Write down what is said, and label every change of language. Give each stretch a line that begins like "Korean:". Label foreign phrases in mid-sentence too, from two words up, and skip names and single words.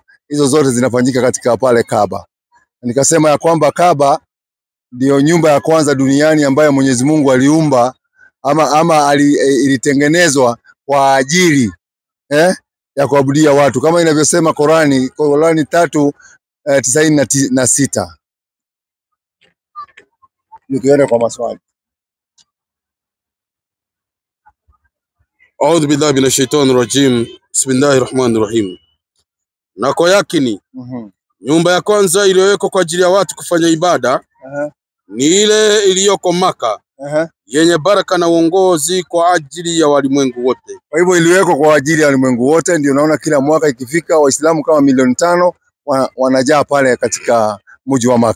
Swahili: Hizo zote zinafanyika katika pale Kaaba. Nikasema ya kwamba Kaaba ndio nyumba ya kwanza duniani ambayo Mwenyezi Mungu aliumba ilitengenezwa kwa ajili ya kuabudia watu, kama inavyosema Qurani 3:96. Nikienda kwa maswali.
Arabic: أعوذ بالله من الشيطان الرجيم. بسم الله الرحمن الرحيم.
Swahili: Na kwa yakini nyumba ya kwanza iliyowekwa kwa ajili ya watu kufanya ibada ni ile iliyoko Maka, yenye baraka na uongozi kwa ajili ya walimwengu wote. Kwa hivyo iliwekwa kwa ajili ya walimwengu wote, ndio naona kila mwaka ikifika Waislamu kama 5 milioni wanajaa pale katika mji wa Maka.